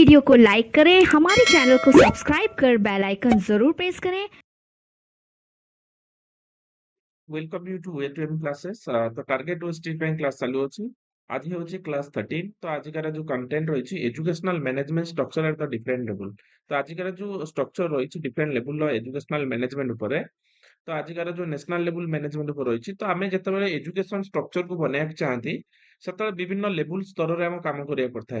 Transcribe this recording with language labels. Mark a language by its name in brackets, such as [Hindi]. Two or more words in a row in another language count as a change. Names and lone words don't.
[Hindi] को लाइक करें, हमारे चैनल को सब्सक्राइब कर [English] bell icon [Hindi] जरूर प्रेस करें। [English] welcome you to A2M classes. [Odia] तो [English] target OST [Odia] ପାଇଁ କ୍ଲାସ ଚାଲୁଅଛି। ଆଜି ହେଉଛି କ୍ଲାସ 13। ତ ଆଜିକାର ଯୋଉ କଣ୍ଟେଣ୍ଟ ରହିଛି [English] educational management structure at the different level. [Odia] ତ ଆଜିକାର ଯୋଉ ଷ୍ଟ୍ରକ୍ଚର ରହିଛି ଡିଫରେଣ୍ଟ ଲେବୁଲର [English] educational management [Odia] ଉପରେ। ତ ଆଜିକାର ଯୋଉ [English] national level management [Odia] ଉପରେ ରହିଛି, ତ ଆମେ ଯେତେବେଳେ ଏଜୁକେଶନ ଷ୍ଟ୍ରକ୍ଚରକୁ ବନେଇବାକୁ ଚାହାନ୍ତି ସେତେବେଳେ ବିଭିନ୍ନ ଲେବୁଲ ସ୍ତରରେ ଆମ କାମ କରିବାକୁ ପଡିଥାଏ।